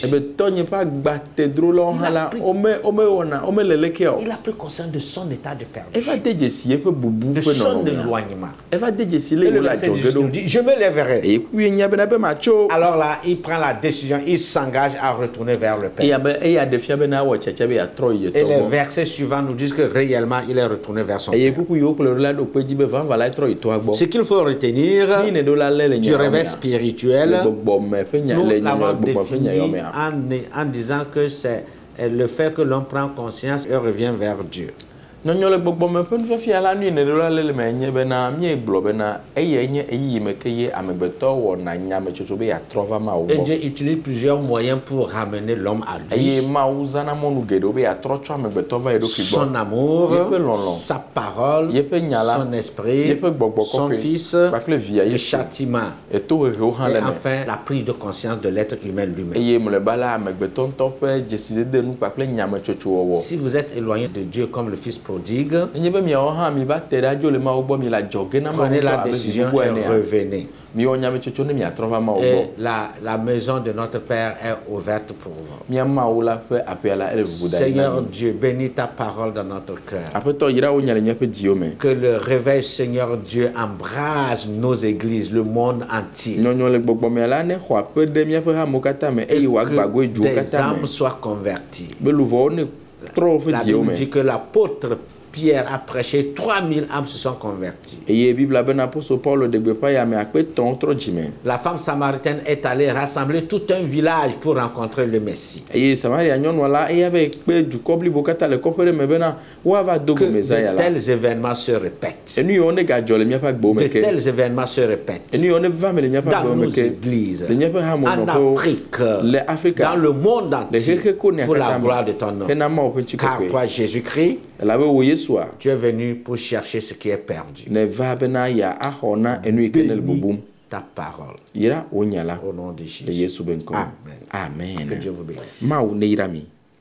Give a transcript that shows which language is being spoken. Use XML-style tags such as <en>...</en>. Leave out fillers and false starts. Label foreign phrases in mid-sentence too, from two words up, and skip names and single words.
<fr>Il a pris conscience de son état de perdition, de son éloignement. Je me lèverai. Alors là, il prend la décision, il s'engage à retourner vers le Père. Et les versets suivants nous disent que réellement, il est retourné retourner vers son</fr> <ee>eye</ee> <fr>Père.</fr> <ee>kuku yiwo kplɔ la ɖo kpe dzi be va va la trɔ yi toa gbɔ</ee> <fr>Ce qu'il faut retenir</fr> <ee>ni ne ɖo la lé le</ee> <fr>du réveil spirituel,</fr> <ee>le gbɔgbɔme ƒe nya</ee> <fr>nous</fr> <ee>le</ee> <fr>l'avons</fr> <ee>gbɔgbɔ ƒe nya</ee> <fr>défini</fr> <ee>yɔmea</ee> <fr>en disant que c'est le fait que l'on prend conscience et revient vers Dieu.</fr> <ee>nyɔnyɔ le gbɔgbɔme ƒe nufafia la nui ne ɖo la lé le me nye bena mie gblɔ bena eye nye eyi me ke ye amegbetɔ wɔna nyametsotso be yeatrɔ va Mawu</ee> <fr>Et</fr> <ee>gbɔ</ee> <fr>Dieu utilise plusieurs moyens pour ramener l'homme à</fr> <ee>eye</ee> <fr>lui.</fr> <ee>Mawu zana mɔnu geɖewo be yeatrɔ tsɔ amegbetɔ va yeɖokui gbɔ</ee> <fr>Son amour,</fr> <ee>Yeƒe lɔlɔ.</ee> <fr>sa parole,</fr> <ee>yeƒe nya la</ee> <fr>son esprit,</fr> <ee>yeƒe gbɔgbɔ</ee> <fr>son</fr> <ee>kɔkɔe</ee> <fr>fils,</fr> <ee>kpakple via</ee> <fr>le</fr> <ee>Yesu</ee> <fr>châtiment.</fr> <ee>etohehewo hã</ee> <fr>Et</fr> <ee>le me</ee> <fr>enfin, la prise de conscience de l'être humain lui-même.</fr> <ee>eye mlɔeba la amegbetɔ ŋutɔ ƒe dzesidede nu kpakple nyametsotso wɔwɔ</ee> <fr>Si vous êtes éloigné de Dieu comme le fils prodigue,</fr> <ee>nenye be miawo hã mi va te ɖe adzo le Mawu gbɔ mi le adzɔge na Mawu</ee> <fr>prenez la</fr> <ee>ŋutɔ abe</ee> <fr>décision</fr> <ee>vibubu</ee> <fr>et</fr> <ee>enea</ee> <fr>revenez.</fr> <ee>miwɔ nyametsotso ne miatrɔ va Mawu gbɔ</ee> <fr>Et la maison de notre Père est ouverte pour vous.</fr> <ee>mia Mawu la ƒe aƒea la ele vuvu da yi na</ee> <fr>Seigneur</fr> <ee>mi</ee> <fr>Dieu, bénis ta parole dans notre cœur.</fr> <ee>aƒetɔ yra wo nya le míaƒe dziwo me</ee> <fr>Que le réveil, Seigneur Dieu, embrase nos églises, le monde entier.</fr> <ee>nyɔnyɔ le gbɔgbɔmea la ne xɔ aƒe ɖe míaƒe hamewo katã me eye wòagba goe duwo</ee> <fr>Des</fr> <ee>katã</ee> <fr>âmes</fr> <ee>me</ee> <fr>soient converties.</fr> <ee>be luvɔwo ne trɔ woƒe</ee> <fr>La</fr> <ee>dziwo</ee> <fr>Bible</fr> <ee>me</ee> <fr>dit que l'apôtre Pierre a prêché, 3000 âmes se sont converties.</fr> <ee>eye bibla bena apostol Paulo de gbeƒã ya me akpe tɔ̃ trɔ dzime</ee> <fr>La femme samaritaine est allée rassembler tout un village pour rencontrer le Messie.</fr> <ee>eye Samaria nyɔnua la eya va yi kpe dukɔ blibo katã le kɔƒe ɖe me bena woava do</ee> <fr>Que</fr> <ee>go</ee> <fr>de</fr> <ee>Mesaya la</ee> <fr>tels événements se répètent.</fr> <ee>enu yiwo ne gadzɔ le míaƒe agbewo</ee> <fr>De</fr> <ee>me ke</ee> <fr>tels événements se répètent.</fr> <ee>enu yiwo ne va me le míaƒe</ee> <fr>Dans</fr> <ee>agbewo me</ee> <fr>nos</fr> <ee>ke</ee> <fr>églises,</fr> <ee>le míaƒe</ee> <fr>en</fr> <ee>hamonɔƒewo</ee> <fr>Afrique,</fr> <ee>le Afrika</ee> <fr>dans le monde</fr> <ee>le</ee> <fr>entier,</fr> <ee>xexe konea</ee> <fr>pour la</fr> <ee>katã</ee> <fr>gloire de</fr> <ee>me</ee> <fr>ton nom.</fr> <ee>hena Mawu ƒe</ee> <fr>Car</fr> <ee>tsikɔkɔe</ee> <fr>toi, Jésus-Christ,</fr> <ee>elabe wo Yesua</ee> <fr>tu es venu pour chercher ce qui est perdu.</fr> <ee>ne va bena ya axɔ na enu yi ke ne le bubum</ee> <fr>Ta parole.</fr> <ee>yra wo nya la</ee> <fr>Au nom de</fr> <ee>le</ee> <fr>Jésus.</fr> <ee>Yesu be ŋkɔ</ee> <fr>Amen. Que</fr> <ee>amen</ee> <fr>Dieu vous bénisse.</fr> <ee>Mawu ne yra mi</ee>